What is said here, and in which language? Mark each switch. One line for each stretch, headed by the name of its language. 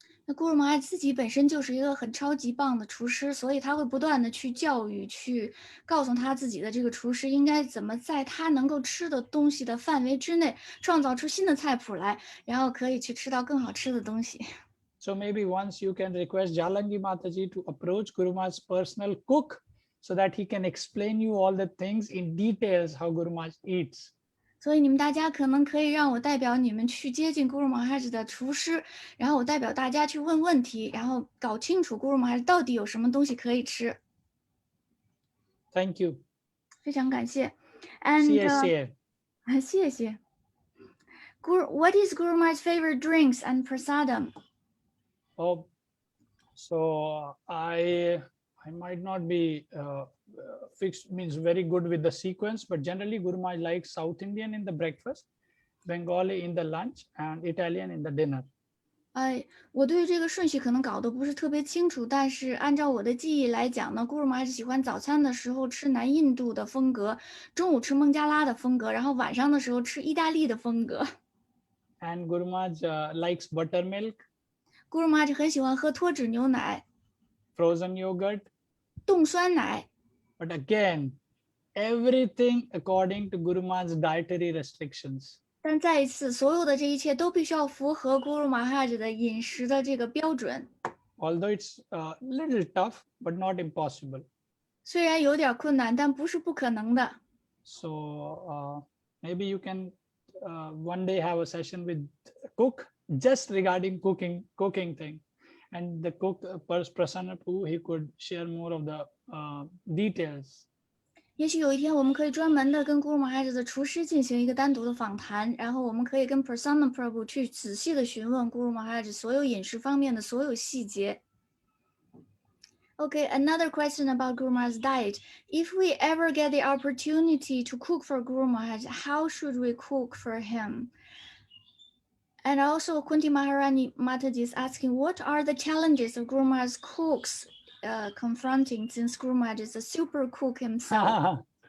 Chinese: 那咕噜玛哈自己本身就是一个很超级棒的厨师，所以他会不断的去教育，去告诉他自己的这个厨师应该怎么在他能够吃的东西的范围之内创造出新的菜谱来，然后可以去吃到更好吃的东西。
English: So maybe once you can request Jalangi Mataji to approach Guru Maharaj's personal cook so that he can explain you all the things in details how Guru Maharaj eats.
Chinese: 所以你们大家可能可以让我代表你们去接近咕噜玛哈的厨师，然后我代表大家去问问题，然后搞清楚咕噜玛哈到底有什么东西可以吃。
English: Thank you.
Chinese: 非常感谢。And 谢谢。
English: What is Guru Maharaj's favorite drinks and prasadam? Oh, so I might not be fixed, means very good with the sequence, but generally Guru Maharaj likes South Indian in the breakfast, Bengali in the lunch, and Italian in the dinner.
Chinese: 我对这个顺序可能搞得不是特别清楚，但是按照我的记忆来讲呢，咕噜玛哈喜欢早餐的时候吃南印度的风格，中午吃孟加拉的风格，然后晚上的时候吃意大利的风格。
English: And Guru Maharaj likes buttermilk.
Chinese: 咕噜玛哈很喜欢喝脱脂牛奶
English: frozen yogurt,
Chinese: 冻酸奶
English: but again, everything according to Guru Maharaj's dietary restrictions.
Chinese: 但再一次，所有的这一切都必须要符合咕噜玛哈的饮食的这个标准。
English: Although it's a little tough, but not impossible.
Chinese: 虽然有点困难，但不是不可能的。
English: So maybe you can one day have a session with cook just regarding cooking thing, and the cook Prasanna Prabhu, he could share more of the details.
Chinese: 也许有一天我们可以专门的跟咕噜玛哈的厨师进行一个单独的访谈，然后我们可以跟 Prasanna Prabhu 去仔细的询问咕噜玛哈所有饮食方面的所有细节。
English: Okay, another question about Guru Maharaj's diet. If we ever get the opportunity to cook for Guru Maharaj, how should we cook for him? And also, Kunti Maharani Mataji is asking, what are the challenges of Guru Maharaj's cooks confronting, since Guru Maharaj is a super cook himself?